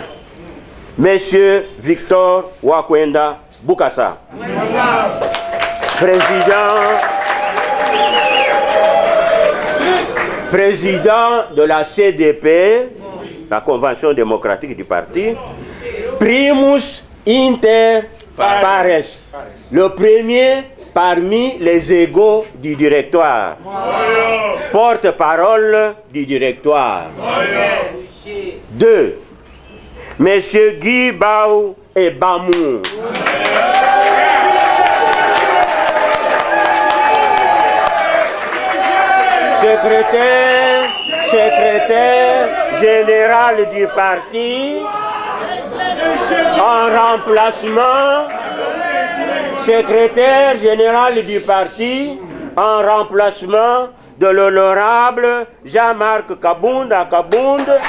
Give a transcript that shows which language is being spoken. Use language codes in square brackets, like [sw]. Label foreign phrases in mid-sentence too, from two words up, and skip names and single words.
[fr] Monsieur Victor Wakwenda Bukasa, président de la CDP, la Convention démocratique du parti, [la] primus inter pares, [fr] le premier parmi les égaux du directoire, porte-parole du directoire. 2. Monsieur Guy Bao et Bamou, secrétaire général du parti, en remplacement, secrétaire général du parti, en remplacement de l'honorable Jean-Marc Kabound à Kabound,